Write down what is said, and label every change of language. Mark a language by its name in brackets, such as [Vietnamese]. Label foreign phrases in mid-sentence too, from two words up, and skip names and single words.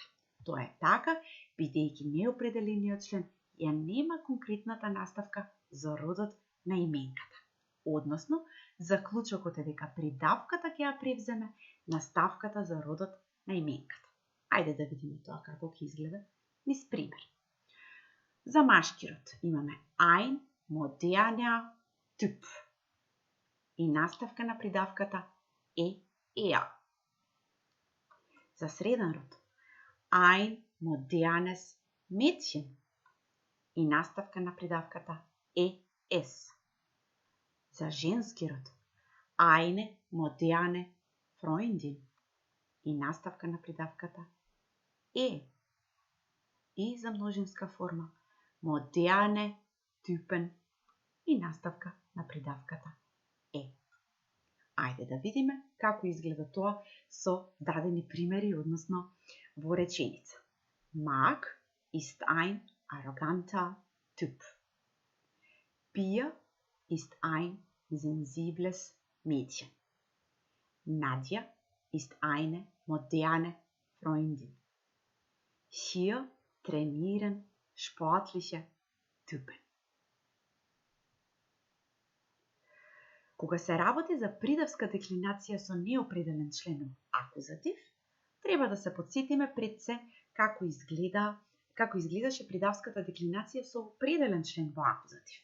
[Macedonian] Тоа е така, бидејќи неопределениот член ја нема конкретната наставка за родот на именката. Односно, заклучокот е дека придавката ќе ја превземе наставката за родот на именката. Ајде да видиме тоа како ќе изгледа низ пример. За машки род имаме [German] ein moderner Typ [Macedonian] и наставка на придавката е er. За среден род [German] ein modernes Mädchen [Macedonian] и наставка на придавката е es. За женски род [German] eine moderne Freundin [Macedonian] и наставка на придавката е. И за множинска форма [German] moderne Typen [Macedonian] и наставка на придавката е. Ајде да видиме како изгледа тоа со дадени примери, односно во реченица. [German] Mark ist ein arroganter Typ. Pia ist ein sensibles Mädchen. Nadja ist eine moderne Freundin. Hier trainieren sportliche Typen. [Macedonian] Кога се работи за придавска деклинација со неопределен член акузатив, треба да се потсетиме пред се како изгледаше придавската деклинација со определен член во акузатив.